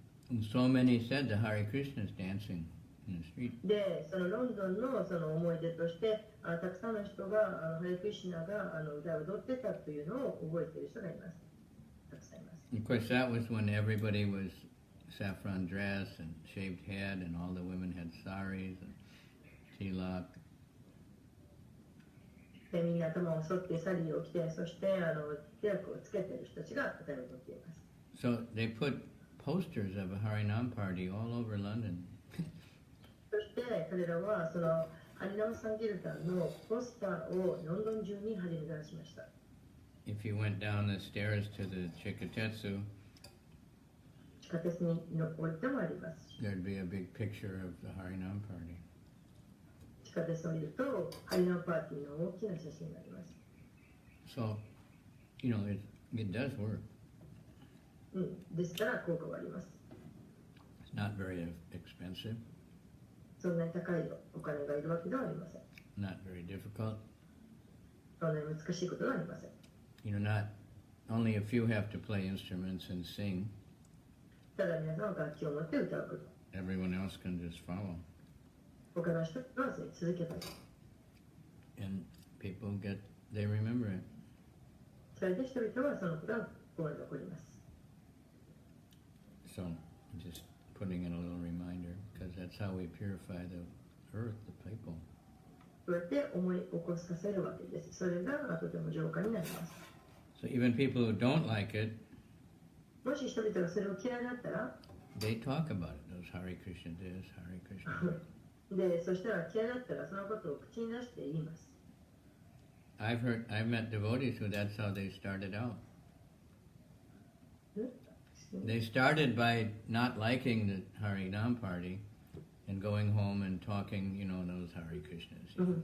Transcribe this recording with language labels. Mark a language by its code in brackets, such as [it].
[en] And so many said the Hare Krishnas dancing in the street. [ja] で、そのロンドンのその思い出として、たくさんの人がハレクリシュナが歌を踊ってたというのを覚えている人がいます。たくさんいます。 [en] Of course, that was when everybody was saffron dress and shaved head, and all the women had saris and tilak. [ja] で、みんな頭を剃ってサリーを着て、そしてテラクをつけている人たちが歌を踊っています。 [en] So they put posters of a Harinam party all over London. [ja] そして彼らはそのハリナムサンキルタンのポスターをロンドン中に貼り出しました。 [en] If you went down the stairs to the Chikatetsu, [ja] 地下鉄に降りてもあります。 [en] there'd be a big picture of the Harinam party. [ja] 地下鉄を見るとハリナムパーティーの大きな写真があります。 [en] So, it does work. [ja] ですから効果があります。 [en] It's not very expensive, [ja] そんなに高いお金がいるわけではありません。 [en] not very difficult. [ja] そんなに難しいことはありません。 [en] Not only a few have to play instruments and sing. [ja] ただ皆さんは楽器を持って歌うこと。 [en] Everyone else can just follow. [ja] 他の人は続けばいい。 [en] And people they remember it. [ja] それで人々はそのことが心に残ります。 [en] So, just putting in a little reminder, because that's how we purify the earth, the people. [ja] そうやって思い起こさせるわけです。それがとても浄化になります。 [en] So even people who don't like it, [ja] もし人々がそれを嫌いだったら、 [en] they talk about it. Those Hare Krishna this, Hare Krishna that. [ja] で、そしたら嫌いだったらそのことを口に出して言います。 [en] I've met devotees who that's how they started out. They started by not liking the Harinam party and going home and talking, those Hare Krishnas.